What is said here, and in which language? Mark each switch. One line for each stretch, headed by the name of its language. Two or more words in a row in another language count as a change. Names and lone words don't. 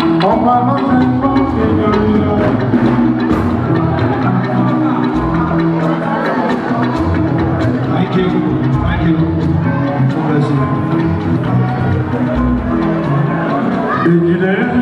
Yoruba: Ọba ló ṣe ń bọ́ èèyàn lọ.
English: Thank you. Thank you. God bless you.
Yoruba: Èjìlé.